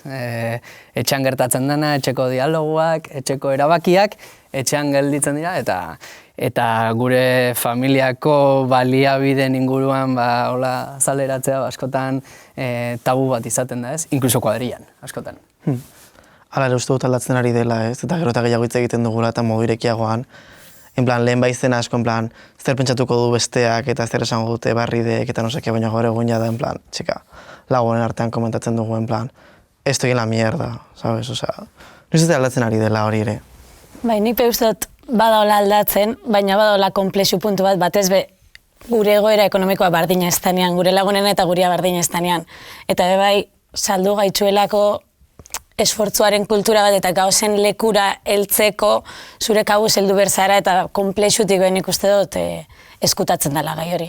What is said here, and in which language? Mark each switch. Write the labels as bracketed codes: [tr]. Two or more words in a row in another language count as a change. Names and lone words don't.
[eu] Etxean gertatzen dena, etxeko dialoguak, etxeko erabakiak, etxean gelditzen dira, eta gure familiako baliabideen inguruan hola azaleratzea askotan tabu bat izaten da, ez? Inkluso kuadrillan, askotan. Hala ere uste dut aldatzen ari dela, ez? Eta gero eta gehiago hitz egiten dugula eta modu irekiagoan. Lehen baizen asko, zer pentsatuko du besteak eta zer esango dute barrideek eta noseke, baina gaur egun ja da, txika, lagunen artean komentatzen dugu, [es] estoy en la mierda, sabes? [eu] Noiz ez aldatzen ari dela hori ere. Bai, nik uste dut badaola aldatzen, baina badaola konplexu puntu bat, batez be, gure egoera ekonomikoa bardina ez danean, gure lagunen eta guria bardina ez danean. Eta bai, saldu gaitzuelako esfortzuaren kultura bat eta gauzen lekura heltzeko zure kabuz heldu berzara eta konplexutik behin ikuste dut eskutatzen dela gai hori.